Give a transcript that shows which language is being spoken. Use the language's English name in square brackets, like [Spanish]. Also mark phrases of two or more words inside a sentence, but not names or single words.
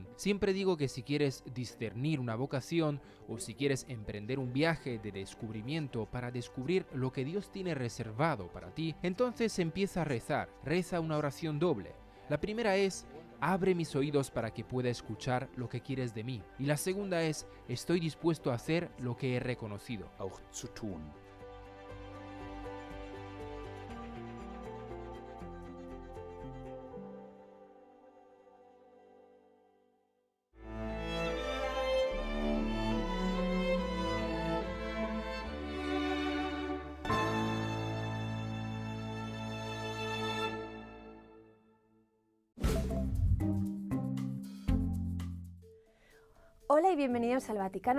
[Spanish] Siempre digo que si quieres discernir una vocación o si quieres emprender un viaje de descubrimiento para descubrir lo que Dios tiene reservado para ti, entonces empieza a rezar. Reza una oración doble. La primera es: abre mis oídos para que pueda escuchar lo que quieres de mí. Y la segunda es: estoy dispuesto a hacer lo que he reconocido. [German] Auch zu tun. [Spanish] Hola y bienvenidos al Vaticano